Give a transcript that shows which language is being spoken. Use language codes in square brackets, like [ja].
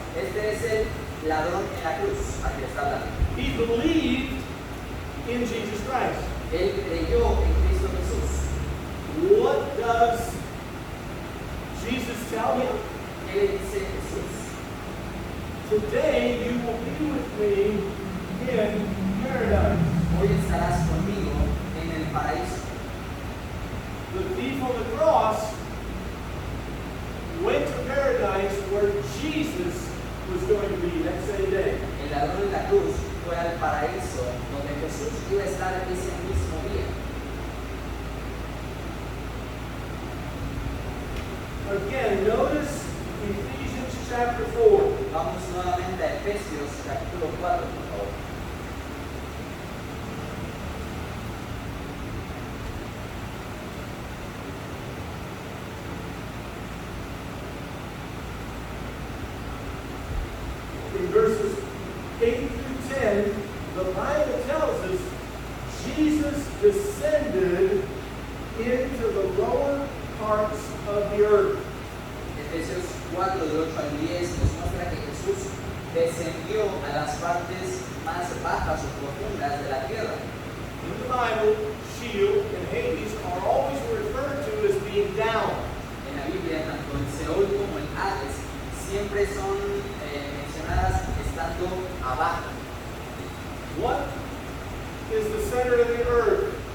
[es] Este es el ladrón en la cruz, al que está hablando. [en] He believed in Jesus Christ. [es] Él creyó en Cristo Jesús. [en] What does Jesus tell him? [es] ¿Qué le dice Jesús? [en] Today you will be with me in paradise. [es] Hoy estarás conmigo en el paraíso. [en] The thief on the cross went to paradise where Jesus was going to be that same day. [es] El ladrón en la cruz fue al paraíso donde Jesús iba a estar ese mismo día. [en] Again, notice Ephesians chapter 4. [es] Vamos nuevamente a Efesios capítulo 4, por favor. [en] In verses 8 through 10, the Bible tells us Jesus descended into the lower parts of the earth. [es] Efesios 4, del 8 al 10, nos muestra que Jesús descendió a las partes más bajas o profundas de la tierra. [en] In the Bible, Sheol and Hades are always referred to as being down. [es] En la Biblia, tanto en Seol como en Hades, siempre son mencionadas estando abajo. [en] What is the center of the earth?